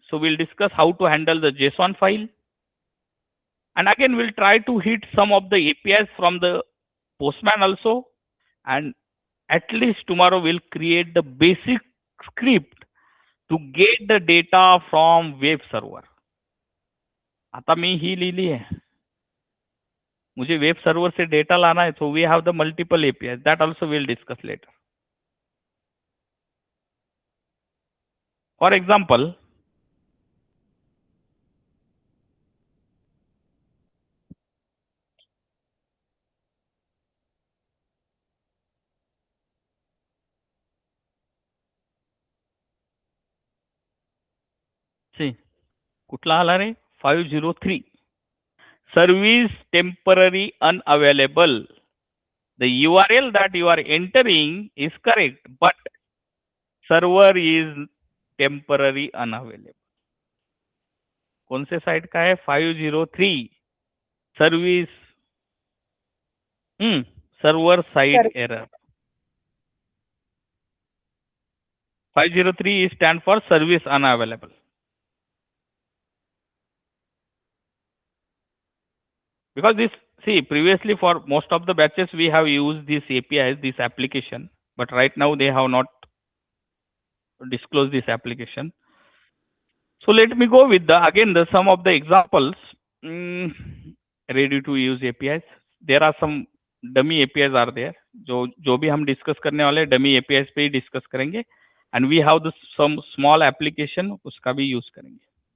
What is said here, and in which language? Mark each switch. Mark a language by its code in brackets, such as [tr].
[en] So we'll discuss how to handle the JSON file, and again we'll try to hit some of the APIs from the postman also. And at least tomorrow we'll create the basic script to get the data from web server. [mr] आता मी ही लिहिली है, [hi] मुझे web server से data लाना है. [en] So we have the multiple APIs. That also we'll discuss later. For example, see, [mr] कुठला आला रे? [en] 503. Service temporary unavailable. The URL that you are entering is correct, but server is temporary unavailable. [hi] कौन से site का है? [en] 503 service server side error. 503 stand for service unavailable. Because this, see, previously for most of the batches we have used this APIs, this application, but right now they have not disclosed this application. So let me go with some of the examples. Ready to use APIs. There are some dummy APIs are there. [hi] जो भी हम discuss करने वाले dummy APIs पे ही discuss करेंगे. [en] And we have some small application, [hi] उसका भी use करेंगे.